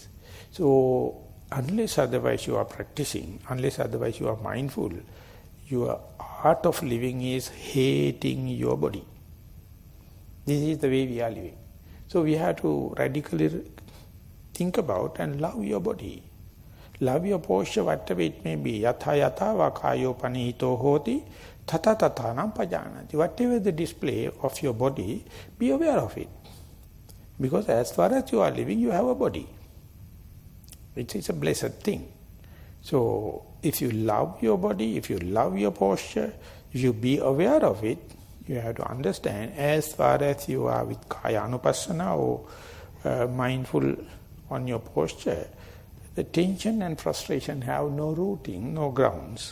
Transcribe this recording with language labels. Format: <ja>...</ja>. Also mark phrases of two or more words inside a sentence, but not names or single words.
<en>So, unless otherwise you are practicing, unless otherwise you are mindful, your art of living is hating your body. This is the way we are living. So we have to radically think about and love your body. Love your posture, whatever it may be.</en> <pi>Yatha yatha vakayo panihito hoti tata tatanam pajanati.</pi> <en>Whatever the display of your body, be aware of it. Because as far as you are living, you have a body. It is a blessed thing. So, if you love your body, if you love your posture, if you be aware of it, you have to understand, as far as you are with</en> <pi>Kaya Anupassana</pi> <en>or mindful on your posture, the tension and frustration have no rooting, no grounds.</en>